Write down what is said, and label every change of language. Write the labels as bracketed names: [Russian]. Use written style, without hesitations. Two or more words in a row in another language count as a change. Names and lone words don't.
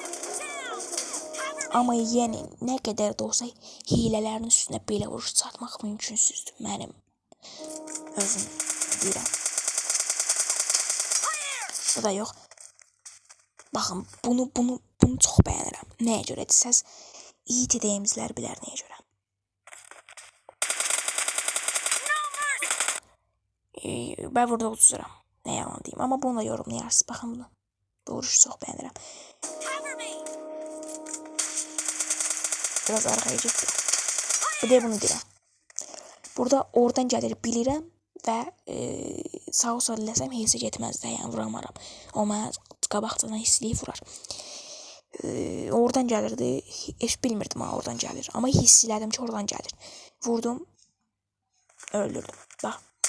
[Azerbaijani] Amma yəni nə qədər də olsa hilələrin üstünə belə vuruş çatmaq mümkünsüzdür. Mənim özüm deyirəm. Bu da yox. Baxın, bunu çox bəyənirəm. Nəyə görə desəz, İTD'mizlər bilər nəyə görə. [Turkish] Ben burada uduzuram. Ne yalan diyeyim. Ama bunu da yorumlayarsınız. Bakın bunu. Bu vuruşu çok beğenirim. Biraz arkaya gitti. [Azerbaijani] Bir de bunu deyirəm. Burada oradan gəlir bilirəm və sağ ol sol eləsəm heç getməz də, yəni vuramaram. O mənə qabaqcadan hissləyib vurar. Oradan gəlirdi. Heç bilmirdim ha oradan gəlir. Amma hiss elədim ki oradan gəlir. Vurdum. Öldürdüm. Bax.